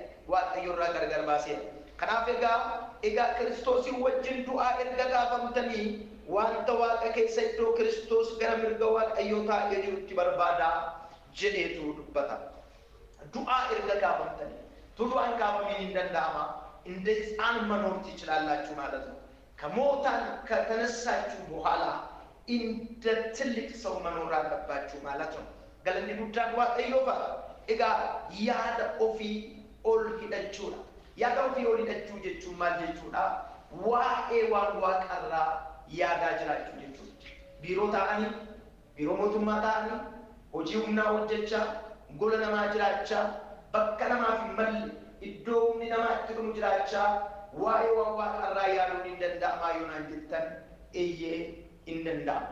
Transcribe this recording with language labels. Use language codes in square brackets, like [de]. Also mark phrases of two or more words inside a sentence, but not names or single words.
[om] Waaqayyo irraa gargar baaseera. Kanaaf egaa Kiristoosiin wajjin du'aa erga gaafamtanii wanta Waaqa keessa iddoo Kiristoos gara mirga Waaqayyoo taa'ee jirutti barbaadaa jedheetu dubbata. Du'aa erga gaafamtanii du'aan gaafamiin hin danda'ama. [am] እንደሕፃን መኖር ትችላላችሁ ማለት ነው። ከሞታን ከተነሳችሁ በኋላ እንደ ትልቅ ሰው መኖር አለባችሁ ማለት ነው። ገለኒ ጉዳን [om] waaqayyoo fa egaa yaada ofii ol hidhachuudha. Yaada ofii ol hidhachuu jechuun maal jechuudha? Waa'ee waan waaqarraa yaadaa jiraachuu jechuudha. Biiroo ta'anii, biiroo mootummaa ta'anii, hojii humnaa hojjechaa, gola namaa jiraachaa, bakka namaaf hin malle iddoo humni namaa itti dhumu jiraachaa, waa'ee waan waaqarraa yaaduun hin danda'amaa yoo naan jettan eeyyee hin danda'amu.